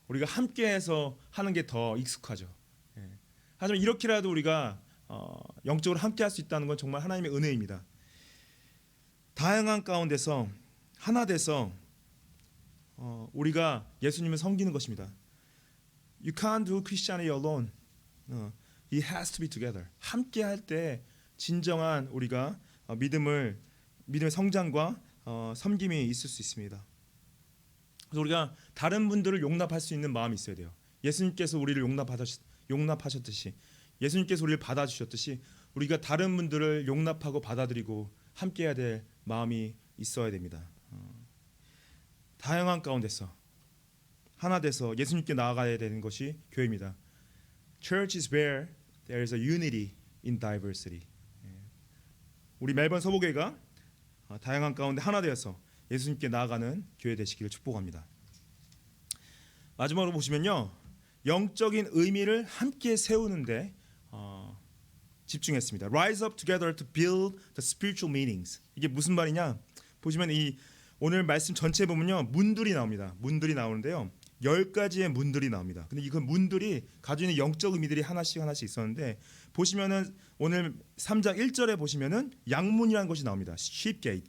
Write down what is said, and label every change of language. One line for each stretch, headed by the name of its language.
Korean: 우리가 함께해서 하는 게 더 익숙하죠. 하지만 이렇게라도 우리가 영적으로 함께할 수 있다는 건 정말 하나님의 은혜입니다. 다양한 가운데서 하나 돼서 우리가 예수님을 섬기는 것입니다.
English: You can't do Christianity alone. It has to be together.
Korean: 함께 할 때 진정한 우리가 믿음의 성장과 섬김이 있을 수 있습니다. 그래서 우리가 다른 분들을 용납할 수 있는 마음이 있어야 돼요. 예수님께서 우리를 용납하셨듯이 예수님께서 우리를 받아주셨듯이 우리가 다른 분들을 용납하고 받아들이고 함께해야 될 마음이 있어야 됩니다. 다양한 가운데서 하나 돼서 예수님께 나아가야 되는 것이 교회입니다.
English: Church is where there is a unity in diversity.
Korean: 우리 멜번 서부교회가 다양한 가운데 하나 되어서 예수님께 나아가는 교회 되시기를 축복합니다. 마지막으로 보시면요, 영적인 의미를 함께 세우는데 집중했습니다.
English: Rise up together to build the spiritual meanings.
Korean: 이게 무슨 말이냐? 보시면 이 오늘 말씀 전체에 보면요, 문들이 나옵니다. 문들이 나오는데요, 10가지의 문들이 나옵니다. 근데 그 문들이 가지고 있는 영적 의미들이 하나씩 있었는데 보시면은 오늘 3장 1절에 보시면은 양문이라는 것이 나옵니다.
English: sheep gate.